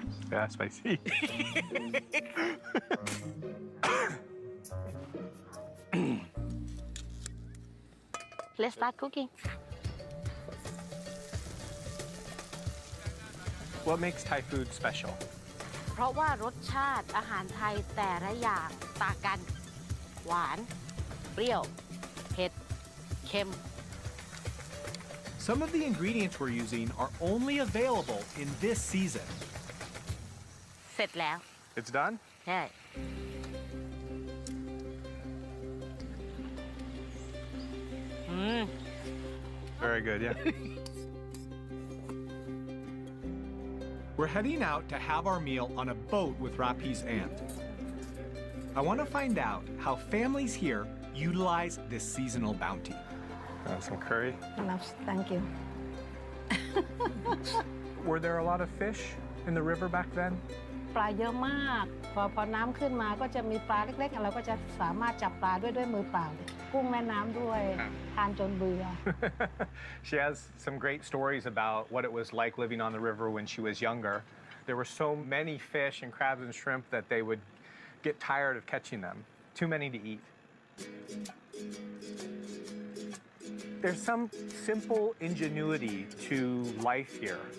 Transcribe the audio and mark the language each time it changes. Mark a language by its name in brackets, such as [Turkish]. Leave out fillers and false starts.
[English] Yeah, spicy. Let's start cooking. What makes Thai food special? [Thai] เพราะว่ารสชาติอาหารไทยแต่ละอย่างต่างกัน หวาน เปรี้ยว เผ็ด เค็ม [English] Some of the ingredients we're using are only available in this season. [Thai] เสร็จแล้ว [English] It's done? [Thai] ใช่ [English] Very good, yeah. We're heading out to have our meal on a boat with Rapi's aunt. I want to find out how families here utilize this seasonal bounty. Some curry. Thank you. Were there a lot of fish in the river back then? [Thai] ปลาเยอะมาก พอน้ำขึ้นมาก็จะมีปลาเล็กๆเราก็จะสามารถจับปลาด้วยมือเปล่าเลยกุ้งแม่น้ำด้วยทานจนเบื่อ [English] She has some great stories about what it was like living on the river when she was younger. There were so many fish and crabs and shrimp that they would get tired of catching them. Too many to eat. There's some simple ingenuity to life here.